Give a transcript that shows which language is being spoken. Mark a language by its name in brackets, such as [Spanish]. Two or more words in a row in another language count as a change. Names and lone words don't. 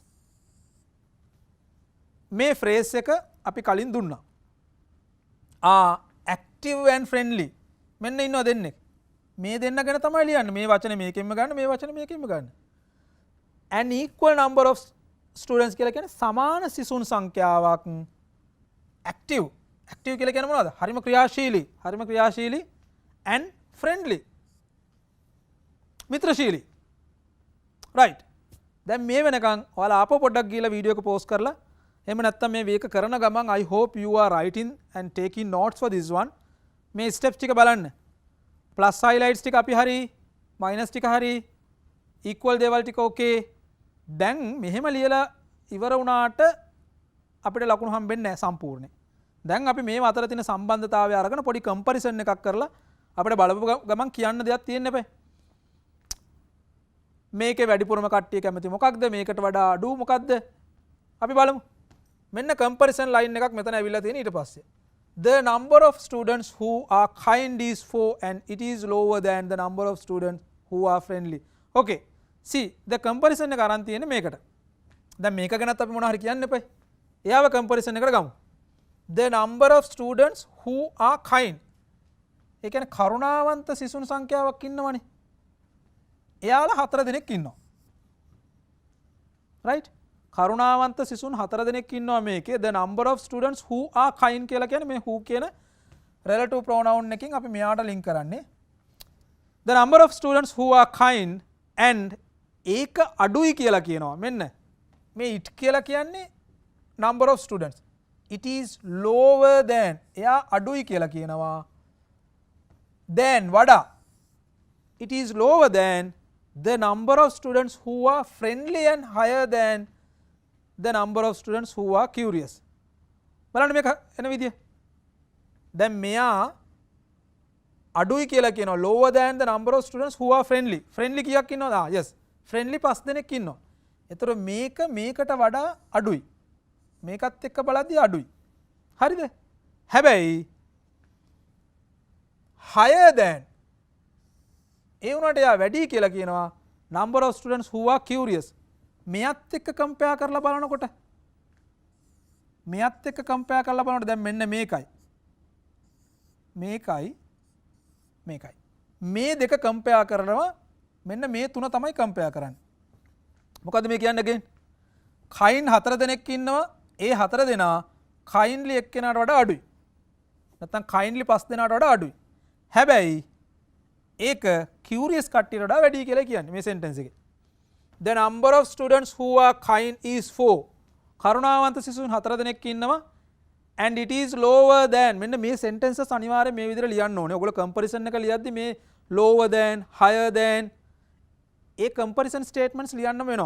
[Sinhala] මේ phrase එක අපි කලින් දුන්නා [English] active and friendly [Sinhala] මෙන්න ඉන්නවා දෙන්නේ මේ දෙන්න ගැන තමයි ලියන්නේ මේ වචනේ මේකෙන්ම ගන්න මේ වචනේ මේකෙන්ම ගන්න [English] an equal number of students [Sinhala] කියලා කියන්නේ සමාන සිසුන් සංඛ්‍යාවක් active කියලා කියන්නේ මොනවද හරිම ක්‍රියාශීලී [English] and friendly [Sinhala] මිත්‍රශීලී. right. දැන් මේ වෙනකන් ඔයාලා ආපහු පොඩ්ඩක් ගිහලා වීඩියෝ එක පෝස් කරලා එහෙම නැත්නම් මේ වේක කරන ගමන් [English] I hope you are writing and taking notes for this one. [Sinhala] මේ ස්ටෙප්ස් ටික බලන්න. [English] plus highlights [Sinhala] ටික අපි හරි මයිනස් ටික හරි equal දේවල් ටික okay. දැන් මෙහෙම ලියලා ඉවර වුණාට අපිට ලකුණු හම්බෙන්නේ නැහැ සම්පූර්ණයෙන්. දැන් අපි මේ අතර තියෙන සම්බන්ධතාවය අරගෙන පොඩි කම්පැරිසන් එකක් කරලා අපිට බලපු ගමන් කියන්න දෙයක් තියෙන්න එපා. මේකේ වැඩිපුරම කට්ටිය කැමති මොකක්ද? මේකට වඩා අඩු මොකක්ද? අපි බලමු. මෙන්න [English] comparison line [Sinhala] එකක් මෙතන ඇවිල්ලා තියෙන ඊට පස්සේ. [English] The number of students who are kind is 4 and it is lower than the number of students who are friendly. Okay. See, the comparison [Sinhala] එක අරන් තියෙන්නේ මේකට. දැන් මේක ගැනත් අපි මොනවා හරි කියන්න එපා. එයාව comparison එකට ගමු. [English] The number of students who are kind. [Sinhala] ඒ කියන්නේ කරුණාවන්ත සිසුන් සංඛ්‍යාවක් ඉන්නවනේ. එයාලා 4 දෙනෙක් ඉන්නවා. right? කරුණාවන්ත සිසුන් 4 දෙනෙක් ඉන්නවා මේකේ. [English] The number of students who are kind [Sinhala] කියලා කියන්නේ මේ who කියන [English] relative pronoun [Sinhala] එකකින් අපි මෙයාට link කරන්නේ. [English] The number of students who are kind and [Sinhala] ඒක අඩුයි කියලා කියනවා. මෙන්න මේ it කියලා කියන්නේ [English] number of students. It is lower than [Sinhala] එයා අඩුයි කියලා කියනවා. [English] Then වඩා it is lower than the number of students who are friendly and higher than the number of students who are curious. [Sinhala] බලන්න මේක එන විදිය. දැන් මෙයා අඩුයි කියලා කියනවා [English] lower than the number of students who are friendly. [Sinhala] friendly කීයක් ඉන්නවද? yes. friendly 5 දෙනෙක් ඉන්නවා. ඒතර මේක මේකට වඩා අඩුයි. මේකත් එක්ක බලද්දී අඩුයි. හරිද? හැබැයි [English] higher than [Sinhala] ඒ උනට එයා වැඩි කියලා කියනවා [English] number of students who are curious. [Sinhala] මෙයත් එක්ක කම්පෙයාර් කරලා බලනකොට දැන් මෙන්න මේකයි මේ දෙක කම්පෙයාර් කරනවා මෙන්න මේ තුන තමයි කම්පෙයාර් කරන්නේ. මොකද්ද මේ කියන්නේ again? kind 4 දෙනෙක් ඉන්නවා. ඒ 4 දෙනා kindly එක්කෙනාට වඩා අඩුයි. නැත්නම් kindly 5 දෙනාට වඩා අඩුයි. හැබැයි ඒක curious කට්ටියට වඩා වැඩි කියලා කියන්නේ මේ sentence එකේ. [English] The number of students who are kind is 4. [Sinhala] කරුණාවන්ත සිසුන් 4 දෙනෙක් ඉන්නවා [English] and it is lower than [Sinhala] මෙන්න මේ sentences අනිවාර්යයෙන් මේ විදිහට ලියන්න ඕනේ. ඔයගොල්ලෝ comparison එක ලියද්දි මේ [English] lower than, higher than [Sinhala] ඒ [English] comparison statements [Sinhala] ලියන්න වෙනවා.